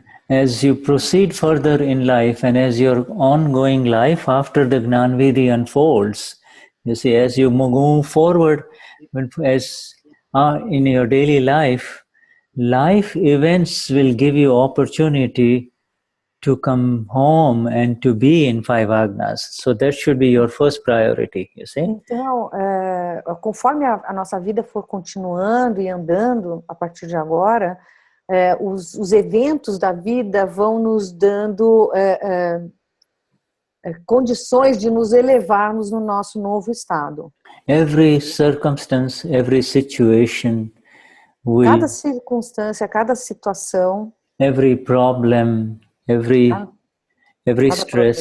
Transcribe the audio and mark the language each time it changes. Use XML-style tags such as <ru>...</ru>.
<en>As you proceed further in life and as your ongoing life after the Gnan Vidhi unfolds, you see, as you move forward, in your daily life events will give you opportunity to come home and to be in 5 Agnas. So that should be your first priority, you see.</en> <pt>Então, conforme a nossa vida for continuando e andando a partir de agora, os eventos da vida vão nos dando condições de nos elevarmos no nosso novo estado.</pt> <en>Every circumstance, every situation will...</en> <pt>Cada circunstância, cada situação...</pt> <en>Every problem, every stress,</en>